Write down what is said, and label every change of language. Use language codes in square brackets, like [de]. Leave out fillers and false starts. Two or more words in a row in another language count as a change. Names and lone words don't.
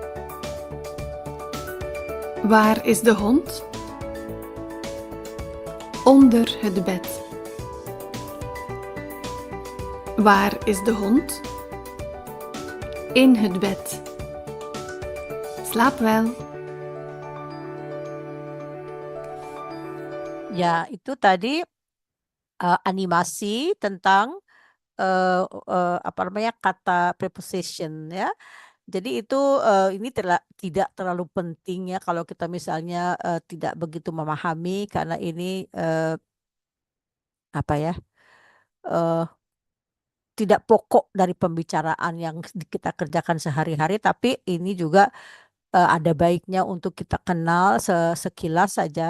[nl] Waar is de hond? Onder het bed. Waar is de hond? In het bed. Slaap wel. [id] Ya, itu tadi animasi tentang apa namanya kata preposition ya. Jadi itu ini tidak terlalu penting ya kalau kita misalnya tidak begitu memahami karena ini apa ya tidak pokok dari pembicaraan yang kita kerjakan sehari-hari, tapi ini juga ada baiknya untuk kita kenal sekilas saja.